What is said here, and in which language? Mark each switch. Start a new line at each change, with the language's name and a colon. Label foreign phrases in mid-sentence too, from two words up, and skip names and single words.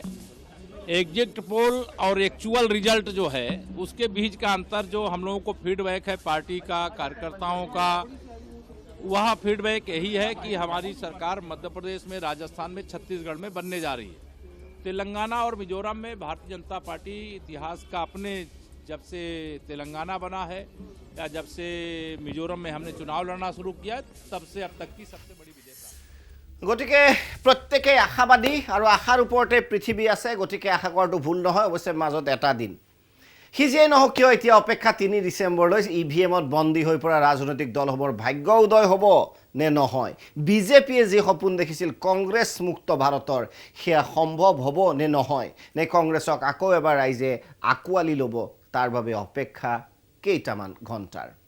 English: exit poll
Hindi: और
English: actual result
Hindi: जो है उसके बीच का अंतर, जो हम लोगों को फीडबैक है पार्टी का, कार्यकर्ताओं का, वह फीडबैक यही है कि हमारी सरकार मध्य प्रदेश में, राजस्थान में, छत्तीसगढ़ में बनने जा रही है। तेलंगाना और मिजोरम में भारतीय जनता पार्टी इतिहास का, अपने जब से तेलंगाना बना है या जब से मिजोरम में हमने चुनाव लड़ना शुरू किया, तब से अब तक की सबसे बड़ी विजय प्राप्त।
Assamese: গতিকে প্ৰত্যেকে আশাবাদী আৰু আশাৰ ওপৰতে পৃথিৱী আছে। গতিকে আশা কৰাটো ভুল নহয়। অৱশ্যে মাজত এটা দিন সি যিয়েই নহওক কিয়, এতিয়া অপেক্ষা 3 ডিচেম্বৰলৈ EVM-ত বন্দী হৈ পৰা ৰাজনৈতিক দলসমূহৰ ভাগ্য উদয় হ'ব নে নহয়। বিজেপিয়ে যি সপোন দেখিছিল কংগ্ৰেছ মুক্ত ভাৰতৰ, সেয়া সম্ভৱ হ'ব নে নহয়, নে কংগ্ৰেছক আকৌ এবাৰ ৰাইজে আঁকোৱালি ল'ব, তাৰ বাবে অপেক্ষা কেইটামান ঘণ্টাৰ।